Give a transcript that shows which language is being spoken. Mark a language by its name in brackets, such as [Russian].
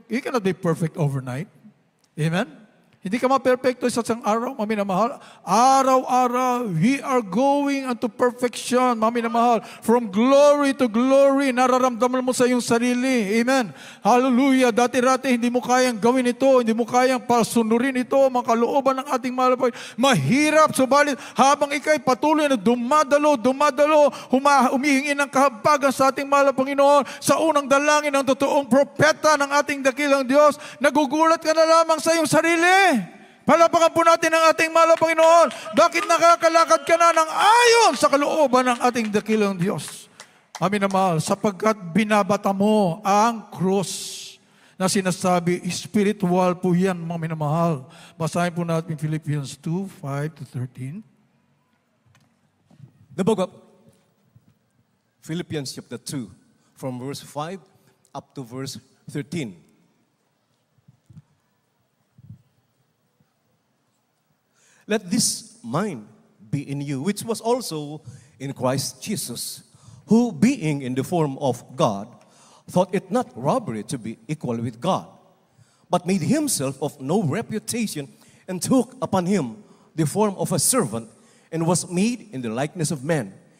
[English] You cannot be perfect overnight. [Filipino] Amen? Hindi ka ma-perfecto sa isang araw, mami na mahal. Araw-araw, [English] we are going unto perfection, [Filipino] mami na mahal. [English] From glory to glory, [Filipino] nararamdaman mo sa iyong sarili. Amen. Hallelujah. Dati-rati, hindi mo kayang gawin ito, hindi mo kayang pasunurin ito, mga kalooban ng ating mahal. Mahirap, subalit, habang ikay patuloy na dumadalo, humihingi ng kahabagan sa ating mahal na Panginoon, sa unang dalangin ng totoong propeta ng ating dakilang Diyos, nagugulat ka na lamang sa iyong sarili. Palapakan po natin ang ating mahal na Panginoon. Bakit nakakalakad ka na ng ayon sa kalooban ng ating dakilang Diyos? Amin na mahal, sapagkat binabata mo ang cross na sinasabi, spiritual po yan, mga minamahal. Basahin po natin Philippians 2, 5 to 13. [English] The book of Philippians chapter 2, from verse 5 up to verse 13. Let this mind be in you, which was also in Christ Jesus, who being in the form of God, thought it not robbery to be equal with God, but made himself of no reputation, and took upon him the form of a servant, and was made in the likeness of man.